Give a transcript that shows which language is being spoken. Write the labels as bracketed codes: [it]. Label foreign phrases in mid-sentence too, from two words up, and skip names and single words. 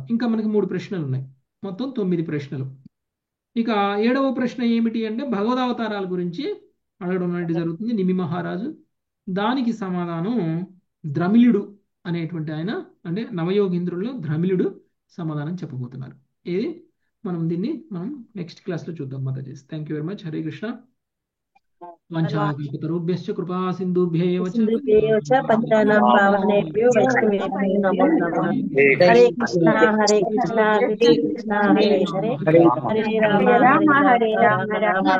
[te] ఇంకా మనకి 3 ప్రశ్నలు ఉన్నాయి, మొత్తం 9 ప్రశ్నలు. ఇక 7వ ప్రశ్న ఏమిటి అంటే భగవదావతారాల గురించి అడగడం అనేది జరుగుతుంది నిమి మహారాజు. దానికి సమాధానం ద్రమిళుడు అనేటువంటి ఆయన, అంటే నవయోగీంద్రుల్లో ద్రమిళుడు సమాధానం చెప్పబోతున్నారు. ఏది దీన్ని మనం [en] next classలో [te] చూద్దాం. [sa] మాతాజీ, [en] thank you very much. [sa] హరే కృష్ణ. వంచాకల్పతరుభ్యశ్చ కృపా సింధుభ్యేవ చ పతితానాం పావనేభ్యో వైష్ణవేభ్యో నమో నమః. హరే కృష్ణ హరే కృష్ణ కృష్ణ కృష్ణ హరే హరే, హరే రామ హరే రామ